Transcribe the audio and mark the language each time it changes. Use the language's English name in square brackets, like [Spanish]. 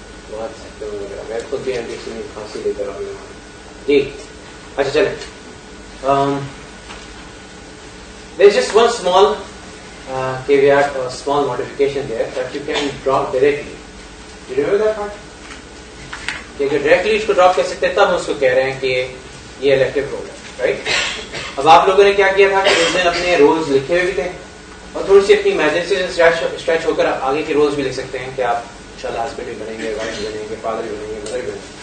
[Urdu] بہت میں خود بھی اینٹیhistamine کھانسی لے کر آؤں گا. جی اچھا چلیں. [English] There's just one small caveat or small modification there that you can drop directly. You remember that part? [Urdu] کہ اگر ڈائریکٹلی اس کو ڈراپ کر سکتے ہیں تب ہم اس کو کہہ رہے ہیں کہ یہ الیکٹیو رول ہے, رائٹ. اب آپ لوگوں نے کیا کیا تھا کہ اس دن اپنے رولز لکھے ہوئے بھی تھے اور تھوڑی سی اپنی امیجنسی سے اسٹریچ ہو کر آپ آگے کے رولز بھی لکھ سکتے ہیں کہ آپ انشاءاللہ ہسبینڈ بھی بنیں گے, وائف بنیں گے, فادر بھی بنیں گے, مدر بھی بنیں گے.